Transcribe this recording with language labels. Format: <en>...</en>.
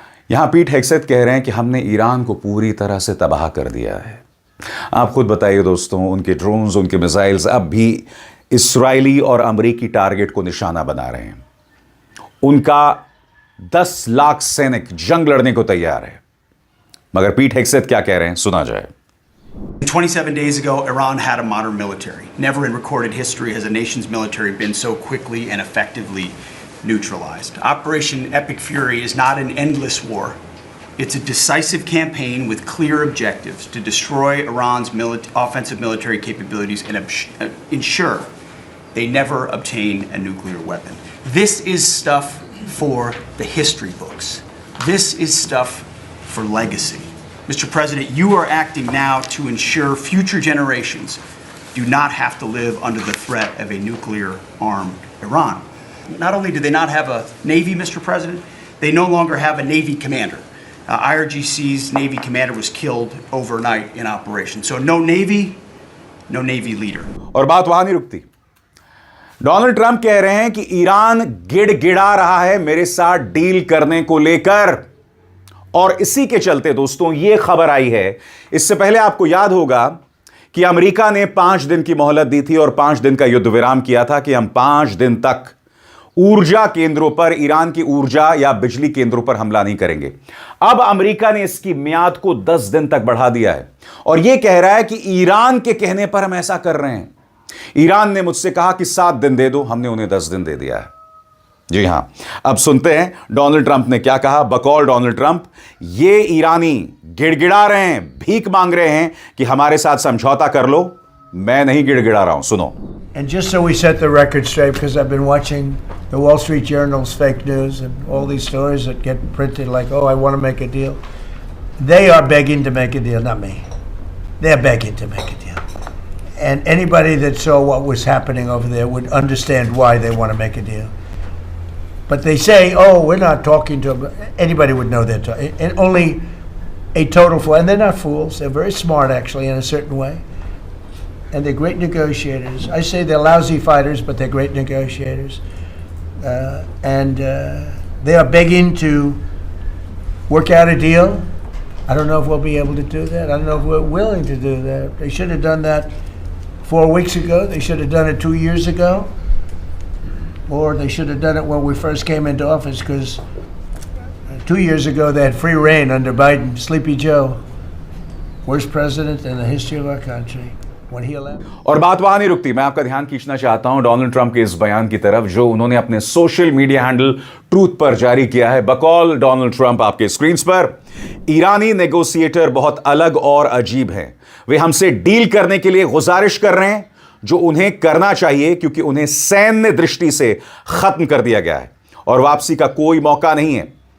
<hi>यहां पीट हेग्सेथ कह रहे हैं कि हमने ईरान को पूरी तरह से तबाह कर दिया है। आप खुद बताइए दोस्तों, उनके ड्रोन्स, उनके मिसाइल्स अब भी इस्राएली और अमेरिकी टारगेट को निशाना बना रहे हैं। उनका 10 लाख सैनिक जंग लड़ने को तैयार है। मगर पीट हेग्सेथ क्या कह रहे हैं, सुना जाए।</hi> <en>27 days ago, Iran had a modern military. Never in recorded history has a nation's military been so quickly and effectively neutralized. Operation Epic Fury is not an endless war. It's a decisive campaign with clear objectives to destroy Iran's offensive military capabilities and ensure they never obtain a nuclear weapon. This is stuff for the history books. This is stuff for legacy. Mr. President, you are acting now to ensure future generations do not have to live under the threat of a nuclear-armed Iran. Not only do they not have a Navy, Mr. President, they no longer have a Navy commander. IRGC's Navy commander was killed overnight in operation. So no Navy, no Navy leader.</en> <hi>और बात वहां नहीं रुकती। Donald Trump कह रहे हैं कि Iran गिड़गिड़ा रहा है मेरे साथ डील करने को लेकर। और इसी के चलते दोस्तों यह खबर आई है, इससे पहले आपको याद होगा कि अमेरिका ने 5 दिन की मोहलत दी थी और 5 दिन का युद्ध विराम किया था कि हम 5 दिन तक ऊर्जा केंद्रों पर, ईरान की ऊर्जा या बिजली केंद्रों पर हमला नहीं करेंगे। अब अमेरिका ने इसकी मियाद को 10 दिन तक बढ़ा दिया है और यह कह रहा है कि ईरान के कहने पर हम ऐसा कर रहे हैं। ईरान ने मुझसे कहा कि 7 दिन दे दो, हमने उन्हें 10 दिन दे दिया है। जी हां, अब सुनते हैं डोनाल्ड ट्रंप ने क्या कहा। बकौल डोनाल्ड ट्रंप, ये ईरानी गिड़गिड़ा रहे हैं, भीख मांग रहे हैं कि हमारे साथ समझौता कर लो। मैं नहीं गिड़गिड़ा रहा हूं, सुनो।</hi> <en>And just so we set the record straight, because I've been watching the Wall Street Journal's fake news and all these stories that get printed like, oh, I want to make a deal. They are begging to make a deal, not me. They're begging to make a deal. And anybody that saw what was happening over there would understand why they want to make a deal. But they say, oh, we're not talking to them. Anybody would know they're talking. And only a total fool. And they're not fools. They're very smart, actually, in a certain way. And they're great negotiators. I say they're lousy fighters, but they're great negotiators. And they are begging to work out a deal I don't know if we'll be able to do that. I don't know if we're willing to do that. They should have done that 4 weeks ago. They should have done it 2 years ago. Or they should have done it when we first came into office, because 2 years ago they had free reign under Biden. Sleepy Joe, worst president in the history of our country. When he allowed...</en> <hi>और बात वहां नहीं रुकती। मैं आपका ध्यान खींचना चाहता हूं डोनाल्ड ट्रंप के इस बयान की तरफ जो उन्होंने अपने सोशल मीडिया हैंडल ट्रूथ पर जारी किया है। बकौल डोनाल्ड ट्रंप आपके स्क्रीन पर, ईरानी नेगोशिएटर बहुत अलग और अजीब हैं। वे हमसे डील करने के लिए गुजारिश कर रहे हैं जो उन्हें करना चाहिए, क्योंकि उन्हें सैन्य दृष्टि से खत्म कर दिया गया है और वापसी का कोई मौका नहीं है।</hi>